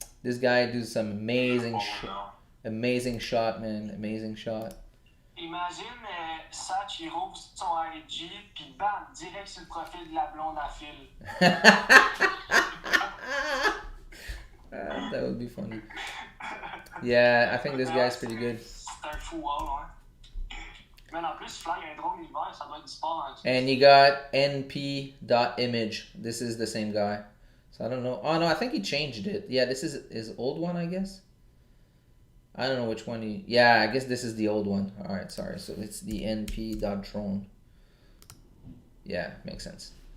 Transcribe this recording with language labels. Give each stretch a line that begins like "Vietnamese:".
English: This guy does some amazing shot, man. Amazing shot.
French: Imagine Satch, il rouvre son IG, puis bam, direct sur le profil de la blonde à fil.
English: That would be funny. Yeah, I think this guy's pretty good.
French: C'est un fou, ouais. Mais en plus, fly un drone l'hiver, ça doit être du sport.
English: And you got np.image. This is the same guy. So I don't know. Oh no, I think he changed it. Yeah, this is his old one, I guess. I don't know which one he. Yeah, I guess this is the old one. All right, sorry. So it's the np.drone. Yeah, makes sense.